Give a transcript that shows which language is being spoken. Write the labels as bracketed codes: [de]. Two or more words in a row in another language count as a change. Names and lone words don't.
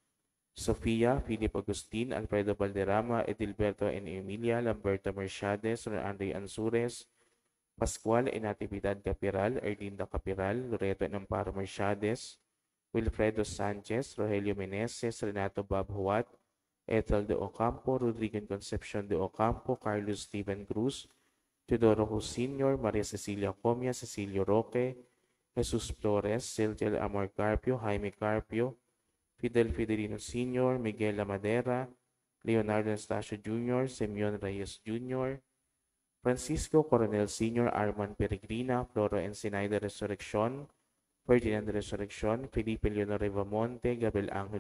[en] Sofia, Philip Agustin, Alfredo Valderrama, Edilberto and Emilia, Lamberto Mercedes, Andre Ansures, Pascual and Natividad Capiral, Erlinda Capiral, Loreto and Amparo Mercedes, Wilfredo Sanchez, Rogelio Meneses, Renato Babhuat, Ethel de Ocampo, Rodrigo Concepcion de Ocampo, Carlos Steven Cruz, Teodoro Cruz Sr., Maria Cecilia Comia, Cecilio Roque, Jesus Flores, Siltel Amor Carpio, Jaime Carpio, Fidel Fidelino Sr., Miguel Lamadera, Leonardo Anastasio Jr., Simeon Reyes Jr., Francisco Coronel Sr., Arman Peregrina, Floro Encinada Resurrección, Ferdinand Resurrección, Felipe Leonor Rivamonte, Gabriel Angelo